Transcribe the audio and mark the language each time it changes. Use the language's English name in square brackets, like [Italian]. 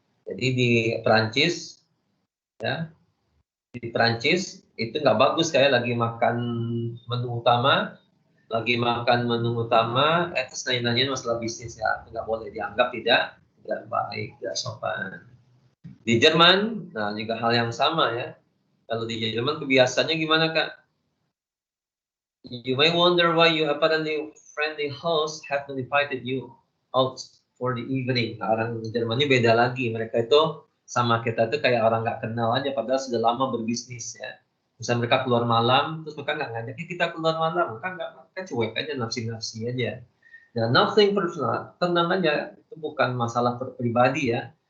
[Indonesian] Jadi di Perancis ya, di Perancis itu nggak bagus kayak lagi makan menu utama, lagi makan menu utama, terus nanya-nanyain masalah bisnis ya, nggak boleh dianggap tidak baik, tidak sopan. Di Jerman, nah juga hal yang sama ya. Kalau di Jerman kebiasaannya gimana Kak? [English] You may wonder why you apparently friendly host have not invited you out for the evening. [Indonesian] Nah, orang Jermannya beda lagi. Mereka itu sama kita tuh kayak orang nggak kenal aja, padahal sudah lama berbisnis ya. Misalnya mereka keluar malam, terus mereka nggak ngajak kita keluar malam, mereka nggak, mereka cuek aja, nafsi-nafsi aja. Nah, [English] nothing personal, [Indonesian] tenang aja, itu bukan masalah pribadi ya.